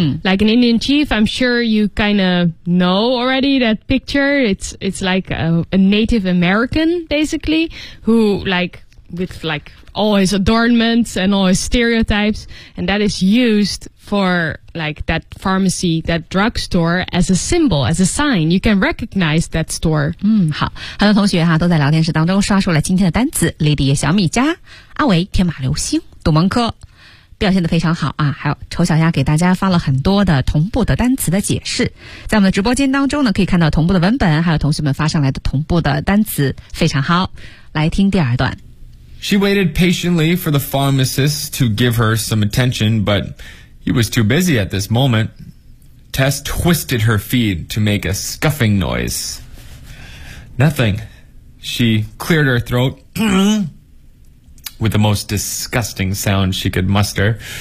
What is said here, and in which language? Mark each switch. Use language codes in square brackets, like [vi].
[en] Like an Indian chief, I'm sure you kind of know already that picture. It's like a Native American, basically, who like, with like all his adornments and all his stereotypes, and that is used for like that pharmacy, that drugstore as a symbol, as a sign. You can recognize that store. [zh] 好，很多同学哈都在聊天室当中刷出了今天的单词 Lady 小米家阿维天马流星杜蒙科表现得非常好啊，还有丑小鸭给大家发了很多的同步的单词的解释，在我们的直播间当中呢可以看到同步的文本，还有同学们发上来的同步的单词，非常好。来听第二段。 [en] She waited patiently for the pharmacist to give her some attention, but he was too busy at this moment. Tess twisted her feet to make a scuffing noise. Nothing. She cleared her throat with the most disgusting sound she could muster.